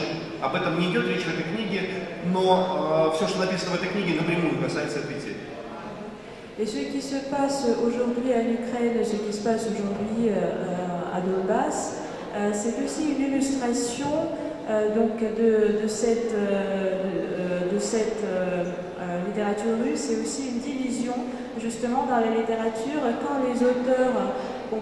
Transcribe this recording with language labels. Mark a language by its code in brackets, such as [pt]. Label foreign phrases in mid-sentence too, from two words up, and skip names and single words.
[ru] Об этом не идет речь в этой книге, но все, что написано в этой книге, напрямую касается этой темы. [fr] Et ce qui se passe aujourd'hui en Ukraine, ce qui se passe aujourd'hui à Donbass, c'est aussi une illustration donc de cette littérature russe, c'est aussi une division justement dans la littérature quand les auteurs qu'on